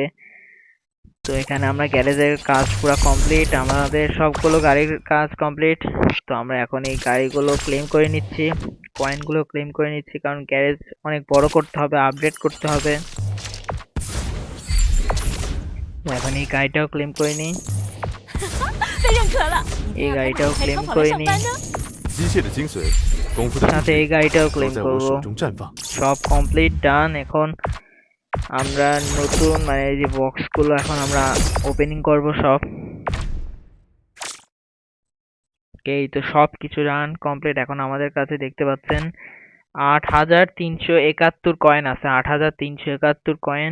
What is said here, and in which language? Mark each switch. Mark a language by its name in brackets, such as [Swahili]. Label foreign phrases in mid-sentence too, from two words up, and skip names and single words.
[Bangla] তো এখানে আমরা গ্যারেজের কাজ পুরো কমপ্লিট, আমাদের সবগুলো গাড়ির কাজ কমপ্লিট। তো আমরা এখন এই গাড়িগুলো ক্লেম করে নিচ্ছি, কয়েনগুলো ক্লেম করে নিচ্ছি, কারণ গ্যারেজ অনেক বড় করতে হবে, আপডেট করতে হবে। তো এখন এই গাড়িটাও ক্লেম করে নিই, [Chinese] 被认可了。明 [Bangla] এই [Chinese] 天要开 [Bangla] গাড়িটাও [Chinese] 哪台 [Bangla] ক্লেম [Chinese] 超跑 [Bangla] করে [Chinese] 来上 [Bangla] নিই, [Chinese] 班呢？机械的精髓，功夫的 [Bangla] সাথে [Chinese] 意 [Bangla] এই [Chinese] 志 [Bangla] গাড়িটাও [Chinese] 都 [Bangla] ক্লেম [Chinese] 在我 [Bangla] করব। [Chinese] 手中绽放。 [Bangla] সব [English] complete done. [Bangla] এখন আমরা নতুন মানে এই যে বক্সগুলো এখন আমরা ওপেনিং করব সব। এই তো সব কিছু [English] run complete. [Bangla] এখন আমাদের কাছে দেখতে পাচ্ছেন 8,371 কয়েন আছে, 8,371 কয়েন।